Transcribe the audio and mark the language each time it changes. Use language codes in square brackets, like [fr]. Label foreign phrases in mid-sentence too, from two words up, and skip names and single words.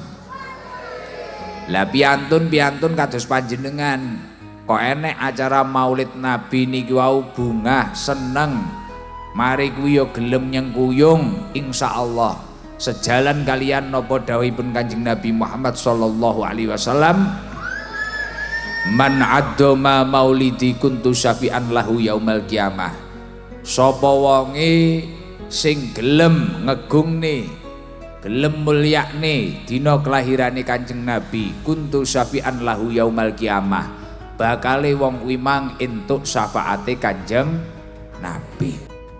[jv] Lah piantun kados panjenengan kok enek acara Maulid Nabi niki wau bungah seneng. Mari kuwi yo gelem nyengkuyung insyaallah sejalan kalian napa dawuhipun Kanjeng Nabi Muhammad [ar] صلى الله عليه وسلم. من عظم مولدي كنت شفيعا له يوم القيامة. [jv] Sapa wonge sing gelem ngegungne, gelem mulyakne dina kelahirane Kanjeng Nabi, [ar] كنت شفيعا له يوم القيامة. [jv] Bakale wong kuwi mang entuk syafaate Kanjeng Nabi.